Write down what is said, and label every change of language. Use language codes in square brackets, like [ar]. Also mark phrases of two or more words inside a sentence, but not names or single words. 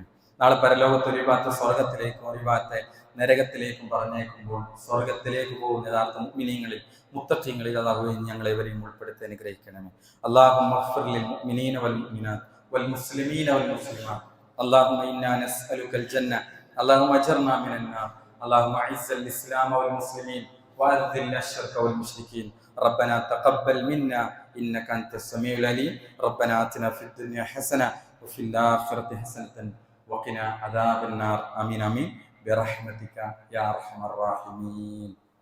[ml] നാളെ പരലോകത്ത് ഒരു ഭാഗത്ത് സ്വർഗത്തിലേക്കും ഒരു ഭാഗത്തെ നരകത്തിലേക്കും പറഞ്ഞേക്കുമ്പോൾ സ്വർഗത്തിലേക്ക് പോകുന്ന യഥാർത്ഥ മുഅ്മിനീങ്ങളിൽ, മുത്തഖീങ്ങളിൽ അല്ലാഹു ഞങ്ങളെ ഇവരെയും ഉൾപ്പെടുത്തി അനുഗ്രഹിക്കണമേ. [ar] اللهم اغفر للمؤمنين والمؤمنات والمسلمين والمسلمات. اللهم إنا نسألك الجنة اللهم أجرنا من النار. اللهم أعز الإسلام والمسلمين وأذل الشرك والمشركين. ربنا تقبل منا إنك أنت السميع العليم. ربنا آتنا في الدنيا حسنة وفي الآخرة حسنة وقنا عذاب النار. آمين آمين برحمتك يا أرحم الراحمين.